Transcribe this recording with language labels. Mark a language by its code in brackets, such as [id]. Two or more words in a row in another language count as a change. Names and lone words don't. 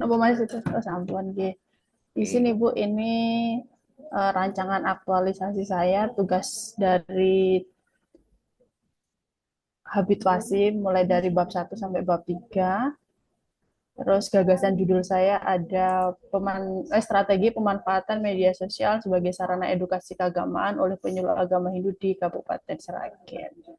[jv] Napa Mas itu? Oh, sampun nggih. [id] Di sini Oke. Bu, ini rancangan aktualisasi saya tugas dari habituasi mulai dari bab 1 sampai bab 3. Terus gagasan judul saya ada strategi pemanfaatan media sosial sebagai sarana edukasi keagamaan oleh penyuluh agama Hindu di Kabupaten Sragen.